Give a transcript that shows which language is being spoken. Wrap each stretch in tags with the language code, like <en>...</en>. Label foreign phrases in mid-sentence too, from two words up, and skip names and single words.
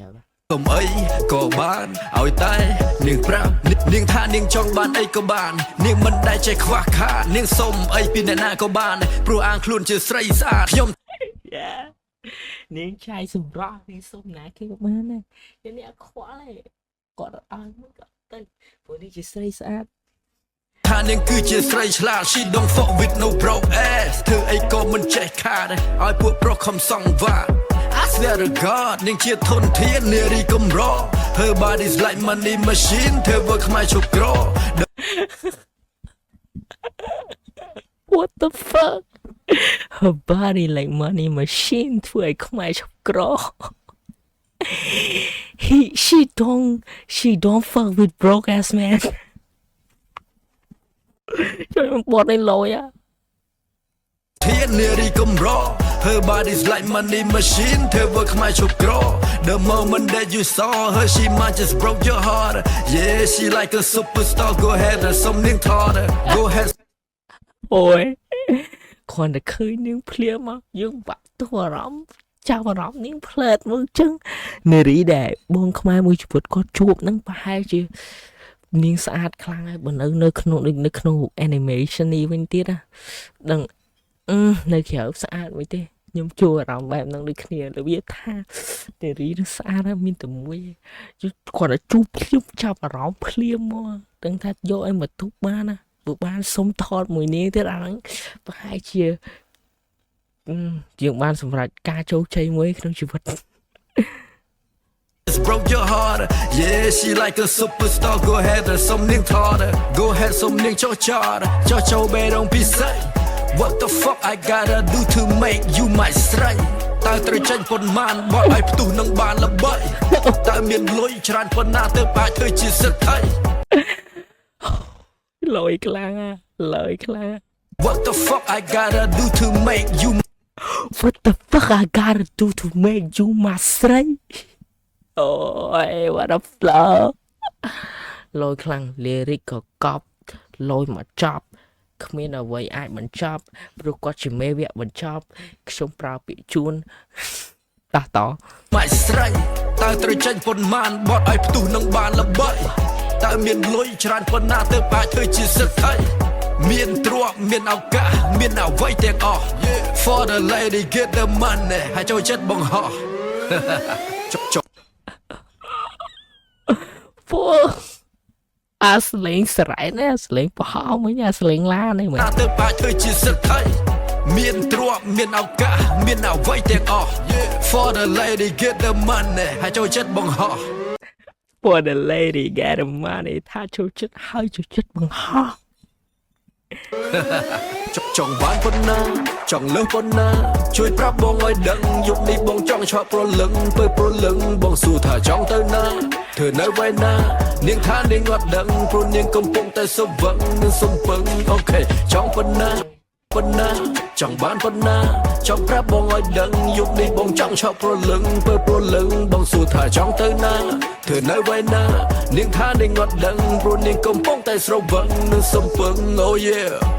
<km>សុំអីក៏បានឲ្យតែនាងប្រាប់នាងថានាងចង់បានអីក៏បាននាងមិនដែលចេះខ្វះខាតនាងសុំអីពីអ្នកណាក៏បានព្រោះអាងខ្លួនជាស្រីស្អាតខ្ញុំ នាងឆាយសម្រស់នាងសុំណាគេក៏បានដែរនេះអត់ខ្វល់ទេគាត់អត់ឲ្យមួយក៏ទៅព្រោះនេះជាស្រីស្អាត ថានាងគឺជាស្រីឆ្លាត</km> <en>She don't fuck with no broke ass</en> <km>ធ្វើអីក៏មិនចេះខាតឲ្យពួកប្រុសខំសង្វា</km> <en>I swear to God</en> <km>នាងជាធនធាននារីកំរ</km> <en>Her body's like money machine</en> <km>ធ្វើធ្វើខ្មែរឈប់ក្រ</km> <en>What the fuck Her body like money machine</en> <km>ធ្វើឲ្យខ្មែរឈប់ក្រ</km> <en>She don't fuck with broke ass man</en> <km>ជួយមកបត់ឲ្យលយ ធាននារីកំរ</km> <en>Her body's like money machine</en> <km>ធ្វើធ្វើខ្មែរឈប់ក្រ</km> <en>The moment that you saw her she might just broke your heart Yeah she like a superstar Go ahead</en> <km>សុំនាងថត</km> <en>Go ahead</en> <km>អូយគាត់តែឃើញនាងភ្លាមមកយើងបាក់ទោះអារម្មណ៍ចាប់អារម្មណ៍នាងផ្លែតមើលចឹងនារីដែលបងខ្មែរ មួយជីវិតគាត់ជួបនឹងប្រហែលជានាងស្អាតខ្លាំងហើយបើនៅក្នុង animation នេះវិញទៀតណាដឹងនៅក្រៅស្អាតមួយទេខ្ញុំជួបអារម្មណ៍បែបហ្នឹងដូចគ្នារបៀបថានារីនឹងស្អាតហើយមានតែមួយគាត់តែជួបភ្លាមចាប់អារម្មណ៍ភ្លាមមកដឹងថាយកឲ្យមកទុកបានណាបើបានសុំថតមួយនាងទៀតអាហ្នឹងប្រហែលជាយើងបានសម្រេចការជោគជ័យមួយក្នុងជីវិត</km> <en>Broke your heart Yeah she like a superstar Go ahead</en> <km>សុំនាងថត</km> <en>Go ahead</en> <km>សុំនាងចោះចោលចោះចូលបេរងពិសេស</km> <en>What the fuck I gotta do to make you my</en> <km>ស្រីតើត្រូវចេញប៉ុន្មានបត់ឲ្យផ្ទុះនឹងបានល្បីតើមានលុយច្រើនប៉ុណ្ណាទៅអាចធ្វើជាសិទ្ធិ លយខ្លាំងលយខ្លាំង</km> <en>What the fuck I gotta do to make you What the fuck I gotta do to make you my</en> <km>ស្រីអូយ</km> <en>what a flow</en> <km>លយខ្លាំង lyric ក៏កប់លយមកចប់គ្មានអ្វីអាចបញ្ចប់ព្រោះគាត់ជាមេវគ្គបញ្ចប់ខ្ញុំប្រើពាក្យជូនតោះត ម៉ាច់ស្រីតើត្រូវចេញប៉ុន្មានបត់ឲ្យផ្ទុះនឹងបានល្បីតើមានលុយច្រើនប៉ុណ្ណាទៅអាចធ្វើជាសិទ្ធិមានទ្រព្យមានឱកាសមានអ្វីទាំងអស់</km> <en>For the lady get the money</en> <km>ហើយចូលចិត្តបង្ហោះចុក អាស្លេងស្រែនេះអាស្លេងបោះមិញអាស្លេងឡានេះមើល ណាទៅបាច់ធ្វើជាសិទ្ធិមានទ្រព្យមានឱកាសមានអ្វីទាំងអស់</km> <en>For the lady get the money</en> <km>ហើយចូលចិត្តបង្ហោះ</km> <en>For the lady get the money</en> <km>ថាចូលចិត្តហើយចូលចិត្តបង្ហោះ ចង់បានប៉ុណ្ណាចង់លើសប៉ុណ្ណាជួយប្រាប់បងឲ្យដឹងយប់នេះបងចង់ឆក់ប្រលឹងពើប្រលឹងបងសួរ ថាចង់ទៅណាធ្វើនៅវេណានាងថានាងអត់ដឹងព្រោះនាងកំពុងតែសវឹងនឹងសំពឹងអូខេចង់ប៉ុណ្ណាប៉ុណ្ណាចង់បានប៉ុណ្ណាចង់ប្រាប់បងឲ្យដឹងយប់នេះបងចង់ឆក់ប្រលឹងពើប្រលឹងបងសួរថាចង់ទៅណាធ្វើនៅវេណានាងថានាងអត់ដឹងព្រោះនាងកំពុងតែស្រវឹងនឹងសំពឹង</km> <en>Oh yeah</en>